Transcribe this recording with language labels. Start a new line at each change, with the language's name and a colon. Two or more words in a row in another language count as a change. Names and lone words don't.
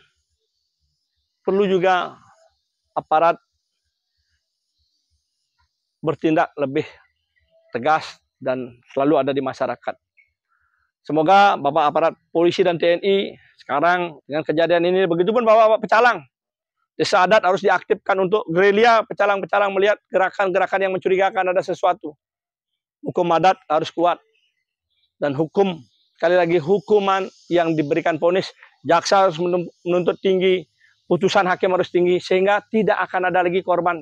Indonesian: Perlu juga aparat bertindak lebih tegas dan selalu ada di masyarakat. Semoga Bapak aparat polisi dan TNI sekarang dengan kejadian ini, begitu pun Bapak pecalang. Desa adat harus diaktifkan untuk gerilya, pecalang-pecalang melihat gerakan-gerakan yang mencurigakan ada sesuatu. Hukum adat harus kuat. Dan hukum, sekali lagi hukuman yang diberikan vonis, jaksa harus menuntut tinggi, putusan hakim harus tinggi, sehingga tidak akan ada lagi korban.